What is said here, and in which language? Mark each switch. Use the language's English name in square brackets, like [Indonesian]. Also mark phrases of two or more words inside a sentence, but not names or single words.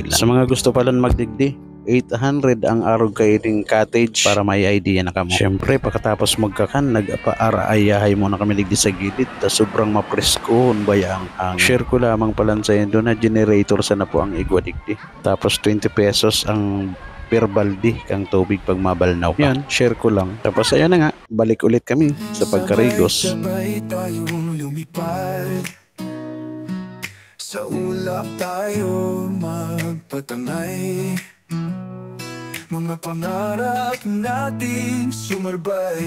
[Bikol] Sa mga gusto palang magdigdi, 800 ang arog kaiting cottage para may idea na kamo. Siyempre, pagkatapos magkakan, nag-apa-arayahay muna kami digdi sa gilid. Ta sobrang mapreskohon ba ang share ko lamang palan sa doon na generator sana po ang igwa digdi. Tapos 20 pesos ang per balde kang tubig pag mabalnaw ka. Yan, [Filipino] share ko lang. Tapos ayan na nga, balik ulit kami sa pagkarigos. Sa ulap tayo magpatangay, mga pangarap natin sumarbay.